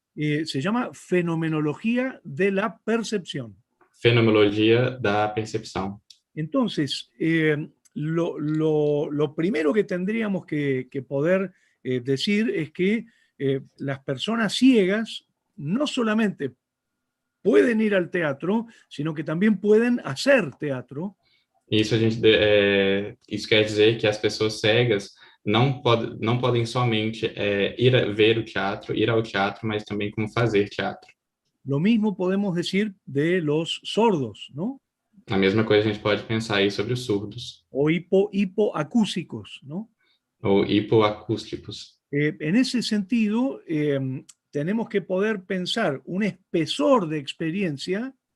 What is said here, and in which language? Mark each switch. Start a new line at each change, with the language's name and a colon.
Spanish: Se llama Fenomenología de la Percepción.
Portuguese: Fenomenologia da percepção.
Spanish: Entonces, lo primero que tendríamos que poder decir es que las personas ciegas no solamente pueden ir al teatro, sino que también pueden hacer teatro.
Portuguese: Isso isso quer dizer que as pessoas cegas não podem somente ver o teatro, ir ao teatro, mas também como fazer teatro.
Spanish: Lo mismo podemos decir de los sordos, ¿no?
Portuguese: A mesma coisa a gente pode pensar aí sobre os surdos.
Spanish: O hipoacúsicos, ¿no?
Portuguese: Ou hipoacústicos.
Spanish: En ese sentido, tenemos que poder pensar un espesor de experiencia.